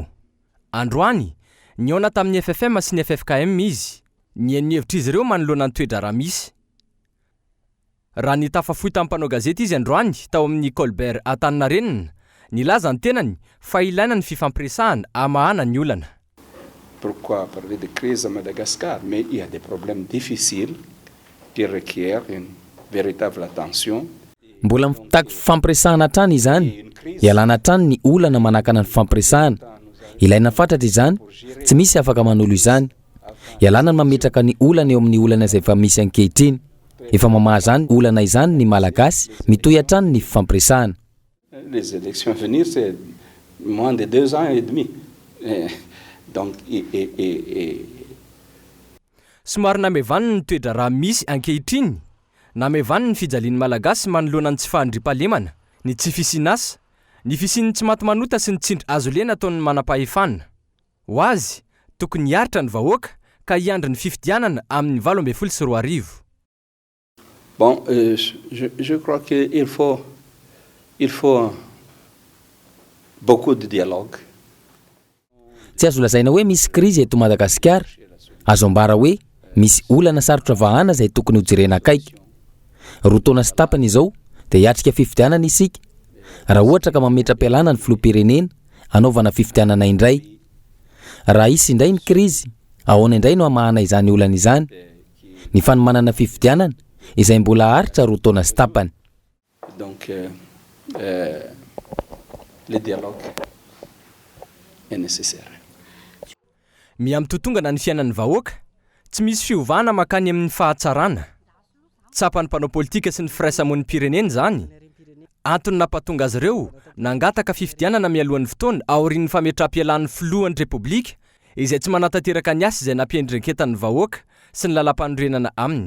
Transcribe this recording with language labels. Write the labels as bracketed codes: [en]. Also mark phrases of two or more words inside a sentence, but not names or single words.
[mg] Androany niona tamin'ny FFM sy ny FFKM izy ny hevitra izy ireo manoloana ny toedrarà misy. Raha ny tafafohy tampanao gazety izy androany tao amin'ny Colbert Antaninarenina nilaza ny tenany fa ilaina ny fifampiresahana amahana ny olana. [fr] Pourquoi parler de crise à Madagascar? Mais il y a des problèmes difficiles qui requièrent une véritable attention. [mg] Mbola mitaky fifampiresahana hatrany izany. Ialana hatrany ny olana manakana ny fifampiresahana. Ilaina fantatra izany, tsy misy afaka manolo izany. Ialana ny mametraka ny olana eo amin'ny olana izay efa misy ankehitriny. Efa mamaha zany olana izany ny malagasy mitohy hatrany ny fifampiresahana. [fr] Les élections à venir c'est moins de 2 ans et demi. Donc [mg] somary namevaniny ny toedrarà misy ankehitriny. Namevaniny ny fijalian'ny malagasy manoloana ny tsy fandriam-pahalemana, ny tsy fisian'asa, ny fisian'ny tsy maty manota sy ny tsindry azo lena ataon'ny manam-pahefana. Ho azy tokony hiaritra ny vahoaka ka hiandry ny fifidianana amin'ny 2024. [fr] Bon, je crois qu'il faut beaucoup de dialogue. [mg] Tsy azo lazaina hoe misy krizy eto Madagasikara. Azo ambara hoe misy olana sarotra vahana izay tokony hojirena akaiky. Roa taona sy tapany izao dia hiatrika fifidianana isika. Raha ohatra ka mametra-pialana ny filoham-pirenena anaovana fifidianana indray. Raha isy indray ny krizy, ahoana indray no amahana izany olana izany. Ny fanomanana fifidianana izay mbola haritra roa taona sy tapany. [fr] Donc le dialogue est nécessaire. [mg] Miamtotongana ny fiainan'ny vahoaka, tsy misy fiovana makany amin'ny fahatsarana. tsapany mpanao politika sy ny firaisamon'ny pireneny zany. Antony nampatonga azy ireo nangataka fifidianana mialohan'ny fotoana aorian'ny fametram-pialan'ny filohan'ny repoblika izay tsy manatanteraka ny asa izay nampiendrenketan'ny vahoaka sy ny lalam-panorenana aminy.